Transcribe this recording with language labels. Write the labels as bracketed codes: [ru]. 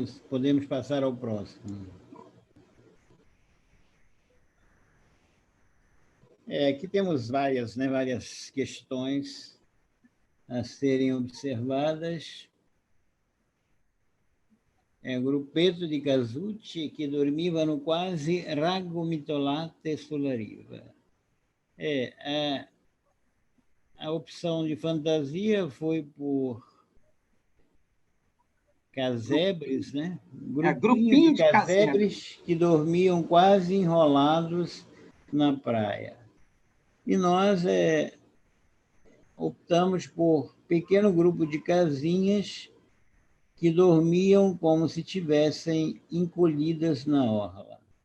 [pt] Podemos passar ao próximo. Aqui temos várias questões a serem observadas. [it] Grupetto di casucci che dormivano quasi raggomitolate sulla riva. [pt] A opção de fantasia foi por casebres, né? Grupinho de casebres que dormiam quase enrolados na praia. E nós optamos por pequeno grupo de casinhas que dormiam como se tivessem encolhidas na orla.